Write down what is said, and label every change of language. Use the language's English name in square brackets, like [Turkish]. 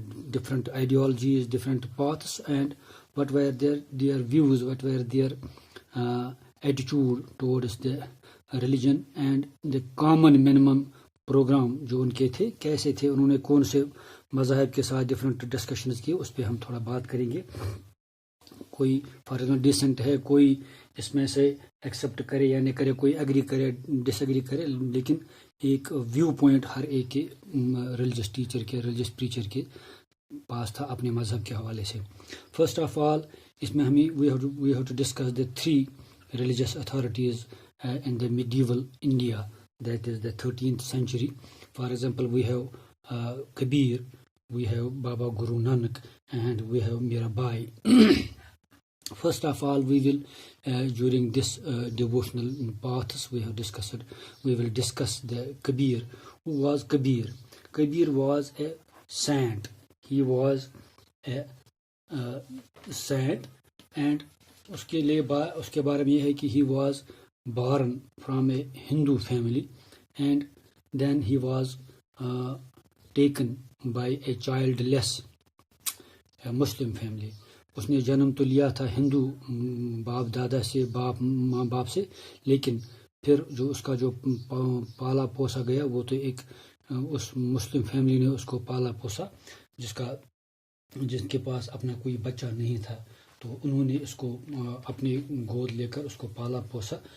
[English] different ideologies, different paths, and what were their views, what were their attitude towards the religion and the common minimum program [Urdu] جو ان کے تھے, کیسے تھے, انہوں نے کون سے مذاہب کے ساتھ ڈفرینٹ ڈسکشنز کی, اس پہ ہم تھوڑا بات کریں گے. کوئی فار ایگزامپل ڈیسنٹ ہے, کوئی اس میں سے ایکسیپٹ کرے یا نہیں کرے, کوئی اگری کرے ڈس ایگری کرے, لیکن ایک ویو پوائنٹ ہر ایک کے ریلیجس ٹیچر کے, ریلیجس پریچر کے پاس تھا اپنے مذہب کے حوالے سے. فرسٹ آف آل اس میں ہمیں [English] We have to discuss the 3 religious authorities in the medieval India, that is the 13th century. For example, we have Kabir, we have Baba Guru Nanak, and we have Mirabai. First of all, we will during this devotional paths we will discuss the Kabir. Who was Kabir? Kabir was a saint. He was a saint, and [Urdu] اس کے بارے میں یہ ہے کہ [English] he was born from a Hindu family and then he was taken by a childless Muslim family. [Urdu] اس نے جنم تو لیا تھا ہندو باپ دادا سے, ماں باپ سے, لیکن پھر جو اس کا جو پالا پوسا گیا وہ تو ایک اس مسلم فیملی نے اس کو پالا پوسا جس کے پاس اپنا کوئی بچہ نہیں تھا, تو انہوں نے اس کو اپنے گود لے کر اس کو پالا پوسا.